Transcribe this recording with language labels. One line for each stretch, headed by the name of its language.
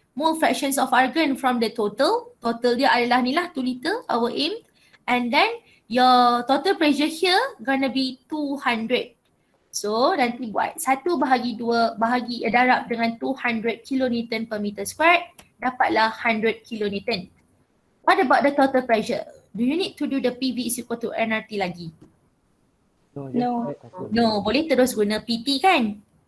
English: mole fractions of argon from the total.
Malay: Total dia adalah ni lah 2 liter,
English: our aim. And then your total pressure here gonna be 200.
Malay: So nanti buat 1 bahagi 2 bahagi darab dengan 200 kilonewton per meter squared, dapatlah 100 kilonewton.
English: What about the total pressure? Do you need to do the PV is equal to nRT
Malay: lagi?
English: No. No.
Malay: No, boleh terus guna PT kan?